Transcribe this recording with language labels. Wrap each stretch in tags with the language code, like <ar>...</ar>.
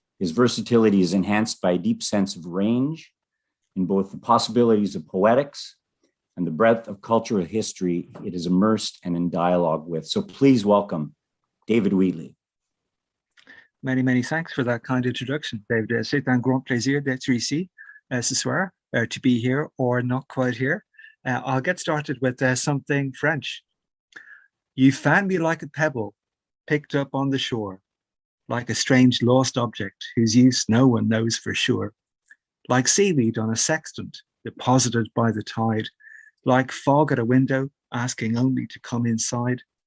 <en>His versatility is enhanced by a deep sense of range in both the possibilities of poetics and the breadth of cultural history it is immersed and in dialogue with. So please welcome David Wheatley. Many, many thanks for that kind introduction, David.</en> <fr>C'est un grand plaisir d'être ici ce soir,</fr> <en>to be here or not quite here. I'll get started with something French. You found me like a pebble picked up on the shore, like a strange lost object whose use no one knows for sure, like seaweed on a sextant deposited by the tide, like fog at a window, asking only to come inside,</en>